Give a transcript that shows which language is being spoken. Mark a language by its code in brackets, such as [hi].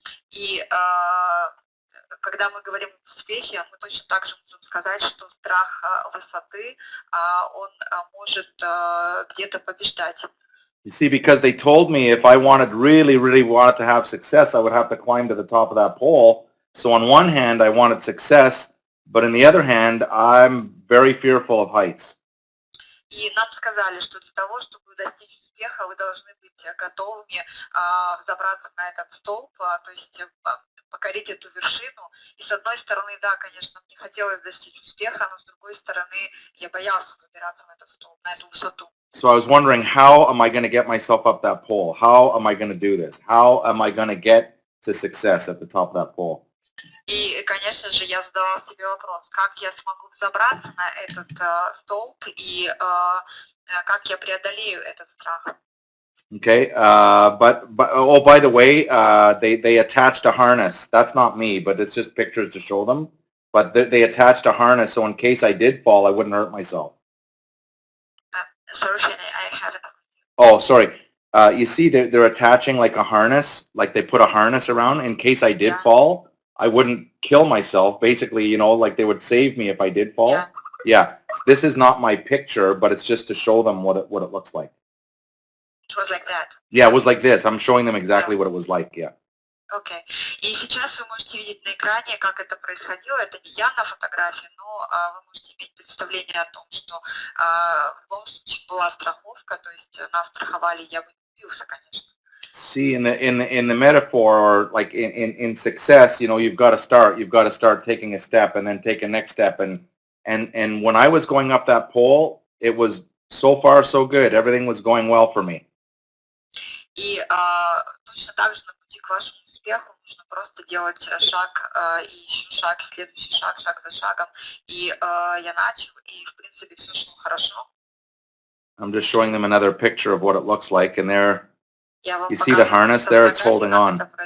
[ru] И когда мы говорим об успехе, мы точно так же можем сказать, что страх высоты, он может где-то побеждать. [en] You see, because they told me if I really wanted to have success, I would have to climb to the top of that pole. So on one hand, I wanted success, but on the other hand, I'm very fearful of heights. [ru] И нам сказали, что для того, чтобы достичь успеха, вы должны быть готовыми взобраться на этот столб, то есть покорить эту вершину. И с одной стороны, да, конечно, мне хотелось достичь успеха, но с другой стороны, я боялся забираться на этот столб, на эту высоту. [en] So I was wondering, how am I going to get myself up that pole? How am I going to do this? How am I going to get to success at the top of that pole? [ru] И, конечно же, я задала себе вопрос, как я смогу взобраться на этот столб и как я преодолею этот страх. [en] Okay, but oh, by the way, they attached a harness. That's not me, but it's just pictures to show them. But they attached a harness, so in case I did fall, I wouldn't hurt myself. Sorry, I haven't. Oh, sorry. You see, they're attaching like a harness, like they put a harness around in case I did fall. I wouldn't kill myself. Basically, you know, like they would save me if I did fall. Yeah. This is not my picture, but it's just to show them what it looks like. It was like that. Yeah, it was like this. I'm showing them exactly what it was like. Yeah. Okay. [ru] И сейчас вы можете видеть на экране, как это происходило. Это не я на фотографии, но вы можете иметь представление о том, что в любом случае была страховка, то есть нас страховали, я бы не убился, конечно. [en] See, in the metaphor, or like in success, you know, you've got to start taking a step and then take a next step. And when I was going up that pole, it was so far so good. Everything was going well for me. [ru] И точно так же на пути к вашему успеху нужно просто делать шаг и еще шаг, следующий шаг, шаг за шагом. И я начал, и в принципе все шло хорошо. [en] I'm just showing them another picture of what it looks like, and there. You see the harness there? It's holding on.